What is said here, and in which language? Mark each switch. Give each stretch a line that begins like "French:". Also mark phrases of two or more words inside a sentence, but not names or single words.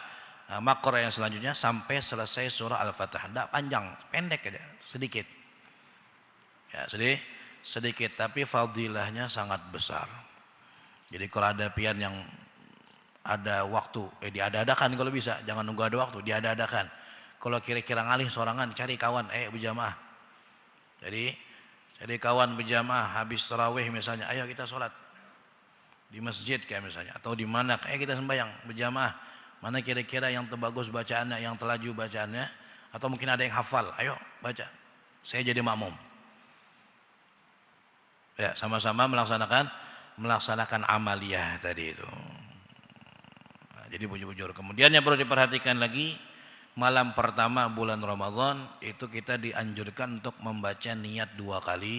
Indonesian: Nah, makro yang selanjutnya sampai selesai surah Al-Fatah. Tidak panjang, pendek aja, sedikit. Ya, sedikit, tapi fadilahnya sangat besar. Jadi kalau ada pian yang ada waktu, diada-adakan kalau bisa, jangan nunggu ada waktu, diada-adakan.
Banjar: Kalau kira-kira ngalih sorangan, cari kawan, berjamaah.
Indonesian: Jadi kawan berjamaah habis tarawih misalnya, ayo kita sholat di masjid kayak misalnya, atau di mana, kita sembahyang berjamaah. Mana kira-kira yang terbagus bacaannya, yang terlaju bacaannya, atau mungkin ada yang hafal, ayo baca. Saya jadi makmum. Ya, sama-sama melaksanakan amaliyah tadi itu.
Banjar: Jadi bujur-bujur.
Indonesian: Kemudian yang perlu diperhatikan lagi, malam pertama bulan Ramadan itu kita dianjurkan untuk membaca niat 2 kali.